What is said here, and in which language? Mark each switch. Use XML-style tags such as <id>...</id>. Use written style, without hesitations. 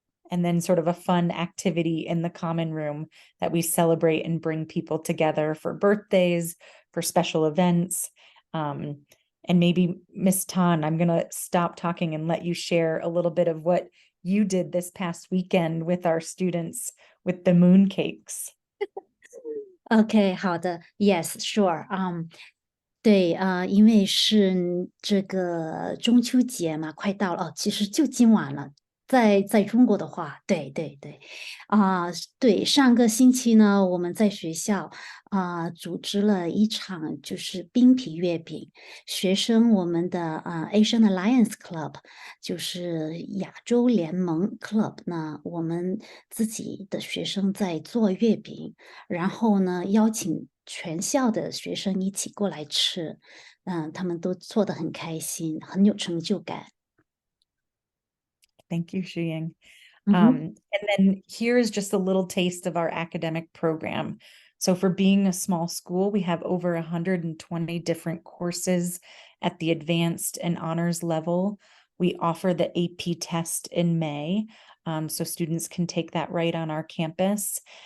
<en>And then sort of a fun activity in the common room that we celebrate and bring people together for birthdays, for special events. And maybe Miss Tan, I'm going to stop talking and let you share a little bit of what you did this past weekend with our students with the moon cakes.</en> <zh>OK，好的，</zh> <en>Yes, sure，</en> <zh>对，因为是这个中秋节嘛，快到了，哦，其实就今晚了，在中国的话，对对对，对，上个星期呢，我们在学校组织了一场就是冰皮月饼，学生我们的Asian Alliance Club 就是亚洲联盟 Club 呢，我们自己的学生在做月饼。然后呢，邀请全校的学生一起过来吃，他们都做得很开心，很有成就感。</zh> <en>Thank you, Shuying. Mhm. And then here's just a little taste of our academic program. So for being a small school, we have over 120 different courses at the advanced and honors level. We offer the AP test in May, so students can take that right on our campus.</en>